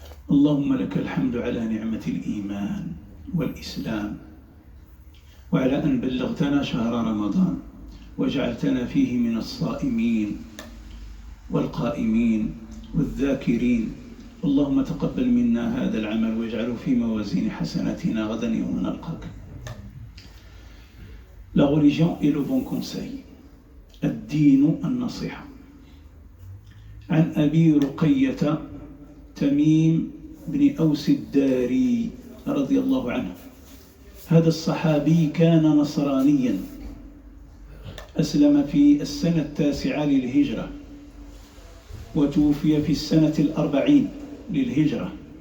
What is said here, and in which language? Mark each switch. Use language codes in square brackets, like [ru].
[ar] اللهم لك الحمد على نعمة الإيمان والإسلام، وعلى أن بلغتنا شهر رمضان وجعلتنا فيه من الصائمين والقائمين والذاكرين. اللهم تقبل منا هذا العمل واجعله في موازين حسناتنا غدا يوم نلقاك. [fr] La religion est le bon conseil. [ar] الدين النصيحة. عن أبي رقية تميم بن أوس الداري رضي الله عنه. هذا الصحابي كان نصرانيا، أسلم في السنة 9 للهجرة وتوفي في السنة 40 للهجرة.